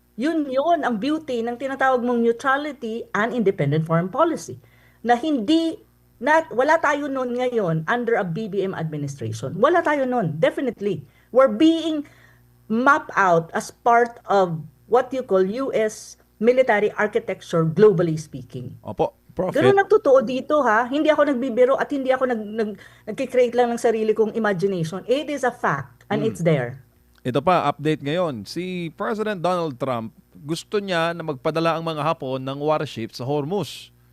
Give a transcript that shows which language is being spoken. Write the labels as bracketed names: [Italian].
[Filipino] Yun ang beauty ng tinatawag mong [English] neutrality and independent foreign policy. [Filipino] Na wala tayo noon ngayon [English] under a BBM administration. [Filipino] Wala tayo noon, [English] definitely. We're being map out as part of what you call US military architecture, globally speaking. [Filipino] Opo, Prof. Ganun ang totoo dito Hindi ako nagbibiro at hindi ako nagkikreate lang ng sarili kong imagination. [English] It is a fact and it's there. [Filipino] Ito pa, update ngayon. Si President Donald Trump, gusto niya na magpadala ang mga Hapon ng warship sa Hormuz.